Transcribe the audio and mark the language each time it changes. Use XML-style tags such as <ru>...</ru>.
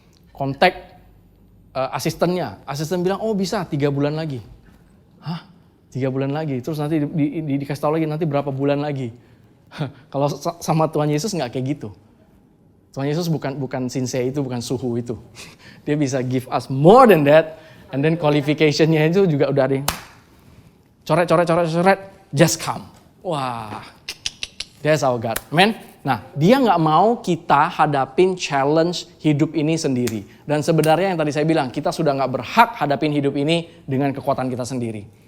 <id>Kontak asistennya. Asisten bilang, oh bisa 3 bulan lagi. Hah? 3 bulan lagi? Terus nanti dikasih tahu lagi nanti berapa bulan lagi. Kalau sama Tuhan Yesus nggak kayak gitu. Tuhan Yesus bukan Sinse itu, bukan suhu itu. Dia bisa</id> <en>give us more than that. And then</en> <id>qualification-nya itu juga udah ada yang coret,</id> <en>just come.</en> <id>Wah,</id> <en>that's our God.</en> <id>Amen. Nah, dia nggak mau kita hadapin challenge hidup ini sendiri. Dan sebenarnya yang tadi saya bilang, kita sudah nggak berhak hadapin hidup ini dengan kekuatan kita sendiri.</id>